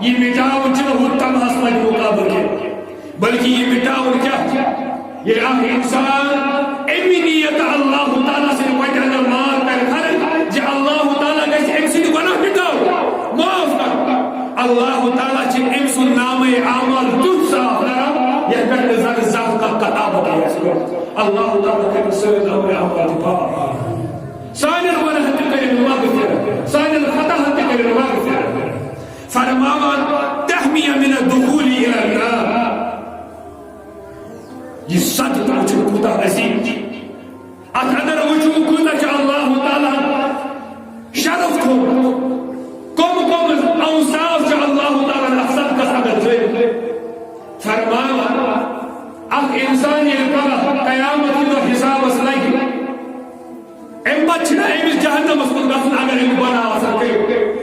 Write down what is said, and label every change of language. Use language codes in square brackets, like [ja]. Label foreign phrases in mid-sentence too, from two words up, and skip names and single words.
[ks] یہِ مٹاوُن چھُنہٕ ہُہ تمہس لگہِ مُقابلہٕ کینٛہہ بلکہ یہ مٹاوُن کیٛاہ چھُ ییٚلہِ اکھ انسان اَمہِ نیت اللہ تعالیٰ سٕنٛدِ وجہ اندر مان کرِ خرٕچ زِ اللہ تعالیٰ گژھِ أمۍ سٕنٛدِ گۄناہ مٹاوُن معاف کرُن اللہ تعالیٰ چھِ أمۍ سُنٛد نامے اعمال تیُتھ صاف کران یتھ پٮ۪ٹھ نہٕ زن زانٛہہ کانٛہہ کتابت آسہِ کٔرمٕژ. اللہ تعالیٰ کٔرِنۍ سٲنۍ نامے اعمال تہِ پاک سانٮ۪ن گۄناہن تہِ کٔرِنۍ مغفرت سانٮ۪ن خطاہن تہِ کٔرِنۍ مغفرت. فرماوان [ar] تحمیہ من الدخول الى النار [ks] یہ صدقہ وٕچھو کوٗتاہ عظیٖم چھُ. اتھ اندر وٕچھو کوٗتاہ چھُ اللہ تعالیٰ شرف تھوٚومُت کم اوصاف چھُ اللہ تعالیٰ اتھ صدقس اندر تھٲومٕتۍ. فرماوان اکھ انسان ییٚلہِ پگاہ قیامت کہِ دۄہ حسابس لگہِ امہِ پتہٕ چھُنہ أمِس جہنمس کُن گژھُن اگر أمۍ گۄناہ آسن کٔرِتھ.